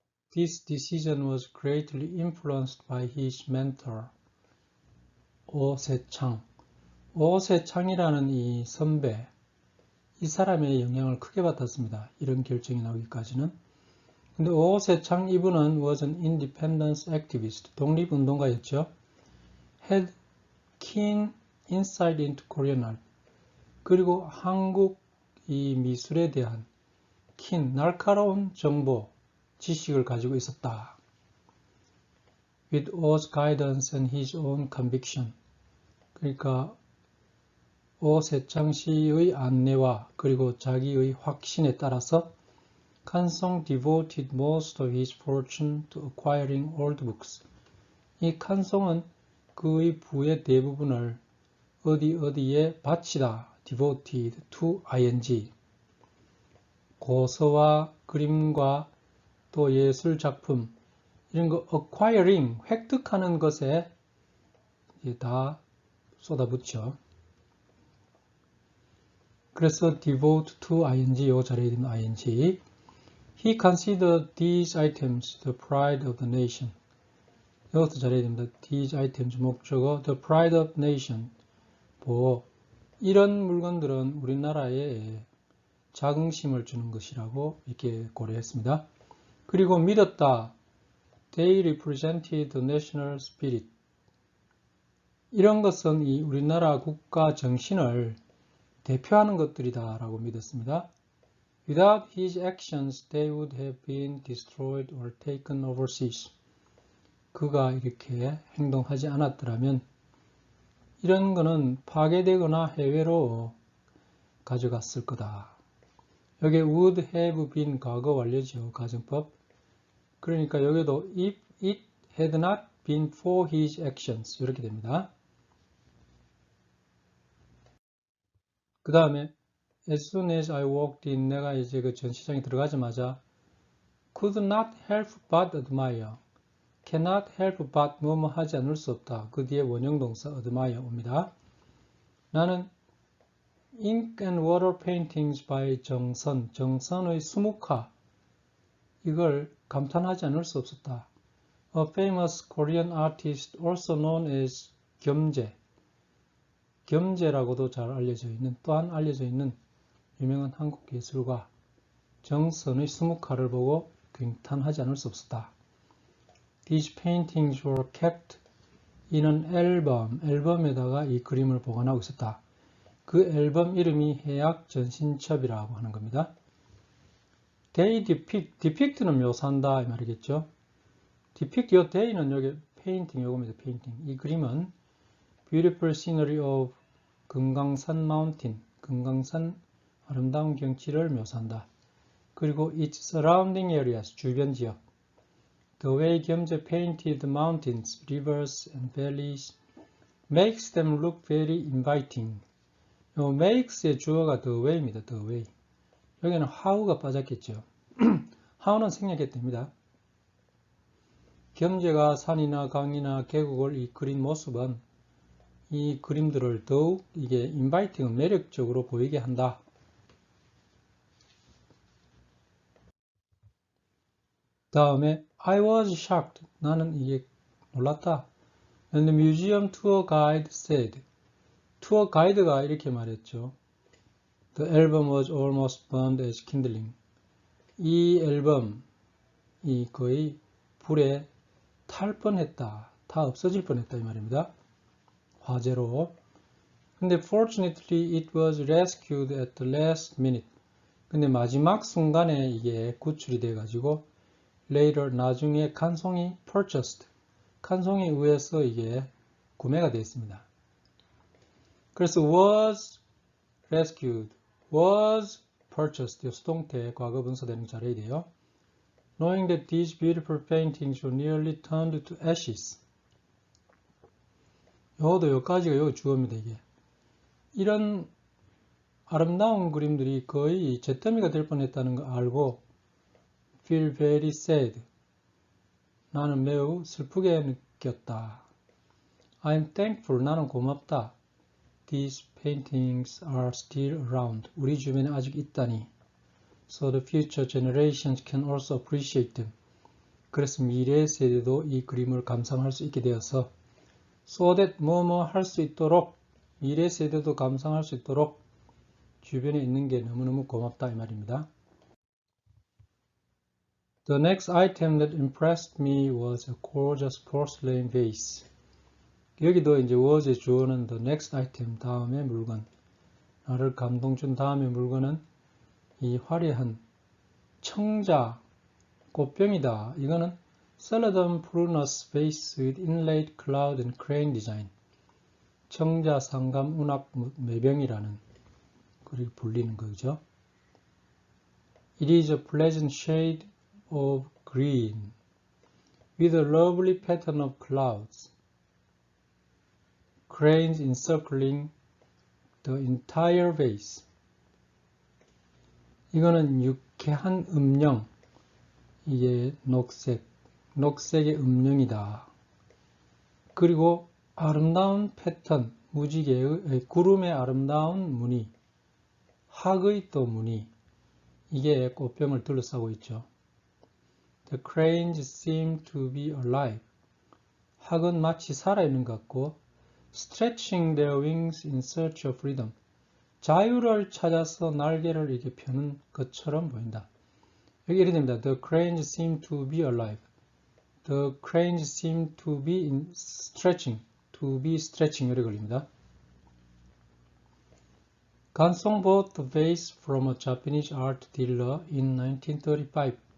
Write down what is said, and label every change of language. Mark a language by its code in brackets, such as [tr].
[en] This decision was greatly influenced by his mentor, 오세창. [ko] 오세창이라는 이 선배, 이 사람의 영향을 크게 받았습니다. 이런 결정이 나오기까지는. 근데 오세창 이분은 [en] was an independence activist, [ko] 독립운동가였죠. [en] Had keen insight into Korean art. [ko] 그리고 한국 이 미술에 대한 날카로운 정보, 지식을 가지고 있었다. [en] With O's guidance and his own conviction. [ko] 그러니까 오세창 씨의 안내와 그리고 자기의 확신에 따라서 칸송 [en] devoted most of his fortune to acquiring old books. [ko] 이 칸송은 그의 부의 대부분을 어디에 바치다. [en] devoted to ing. [ko] 고서와 그림과 또 예술 작품 이런 거 acquiring 획득하는 것에 다 쏟아붓죠. 그래서 devote to ing 요 자리에 있는 ing. [en] He considered these items the pride of the nation. [ko] 이것도 잘해야 됩니다. [en] These items 목적어 the pride of nation. [ko] 이런 물건들은 우리나라에 자긍심을 주는 것이라고 이렇게 고려했습니다. 그리고 믿었다. [en] They represented the national spirit. [ko] 이런 것은 이 우리나라 국가 정신을 대표하는 것들이다 라고 믿었습니다. [en] Without his actions, they would have been destroyed or taken overseas. [ko] 그가 이렇게 행동하지 않았더라면 이런 거는 파괴되거나 해외로 가져갔을 거다. 여기에 [en] would have been [ko] 과거 완료죠. 가정법. 그러니까 여기도 [en] if it had not been for his actions. [ko] 이렇게 됩니다. 그 다음에 [en] as soon as I walked in, [ko] 내가 이제 그 전시장에 들어가자마자 [en] could not help but admire, cannot help but [ko] 뭐뭐 하지 않을 수 없다. 그 뒤에 원형동사 admire 옵니다. 나는 [en] ink and water paintings by [ko] 정선, 정선의 수묵화 이걸 감탄하지 않을 수 없었다. [en] A famous Korean artist also known as [ko] 겸재, 겸재라고도 잘 알려져 있는, 또한 알려져 있는 유명한 한국 예술가 정선의 수묵화를 보고 감탄하지 않을 수 없었다. [en] These paintings were kept in an album, [ko] 앨범에다가 이 그림을 보관하고 있었다. 그 앨범 이름이 해약 전신첩이라고 하는 겁니다. [en] They depict, depict는 [ko] 묘사한다 이 말이겠죠. [en] depict, 요 they는 여기 painting 요겁니다. painting. [ko] 이 그림은 [en] beautiful scenery of [ko] 금강산 mountain, 금강산 아름다운 경치를 묘사한다. 그리고 [en] its surrounding areas, [ko] 주변 지역. [en] The way 겸재 painted mountains, rivers and valleys makes them look very inviting. [ko] 요 makes의 주어가 the way입니다. [en] the way. [ko] 여기는 how가 빠졌겠죠. how는 생략했답니다. 겸재가 산이나 강이나 계곡을 이 그린 모습은 이 그림들을 더욱 이게 inviting, 매력적으로 보이게 한다. 다음에 [en] I was shocked. [ko] 나는 이게 놀랐다. [en] And the museum tour guide said. [ko] 투어 가이드가 이렇게 말했죠. [en] The album was almost burned as kindling. [ko] 이 앨범이 거의 불에 탈 뻔했다. 다 없어질 뻔했다 이 말입니다. 화재로. 근데 [en] fortunately it was rescued at the last minute. [ko] 근데 마지막 순간에 이게 구출이 돼 가지고 later 나중에 칸송이 purchased. 칸송에 의해서 이게 구매가 되었습니다. 그래서 [en] was rescued, was purchased [ko] 수동태 과거 분사 되는 잘해야 돼요. [en] Knowing that these beautiful paintings were nearly turned to ashes. [ko] 요것도 여기까지가 여기 주어입니다. 이게 이런 아름다운 그림들이 거의 잿더미가 될 뻔했다는 거 알고 [en] feel very sad. [ko] 나는 매우 슬프게 느꼈다. [en] I'm thankful. [ko] 나는 고맙다. [en] These paintings are still around. [ko] 우리 주변에 아직 있다니. [en] So the future generations can also appreciate them. [ko] 그래서 미래 세대도 이 그림을 감상할 수 있게 되어서 so that 뭐뭐 할 수 있도록 미래 세대도 감상할 수 있도록 주변에 있는 게 너무너무 고맙다 이 말입니다. [en] The next item that impressed me was a gorgeous porcelain vase. [ko] 여기도 이제 was의 주어는 the next item, 다음의 물건. 나를 감동 준 다음의 물건은 이 화려한 청자 꽃병이다. [en] 이거는 Celadon Prunus vase with inlaid cloud and crane design. [ko] 청자 상감 운합 매병이라는 그렇게 불리는 거죠. [en] It is a pleasant shade of green with a lovely pattern of clouds. Cranes encircling the entire vase. [ko] 이거는 유쾌한 음영. 이게 녹색의 음영이다. 그리고 아름다운 패턴, 무지개의 구름의 아름다운 무늬, 학의 또 무늬. 이게 꽃병을 둘러싸고 있죠. [en] The cranes seem to be alive. [ko] 학은 마치 살아있는 것 같고 [en] stretching their wings in search of freedom. [ko] 자유를 찾아서 날개를 이렇게 펴는 것처럼 보인다. 여기 이렇게 됩니다. [en] The cranes seem to be alive. The cranes seem to be in stretching. To be stretching [ko] 이렇게 걸립니다. [en] 간송 bought the vase from a Japanese art dealer in 1935.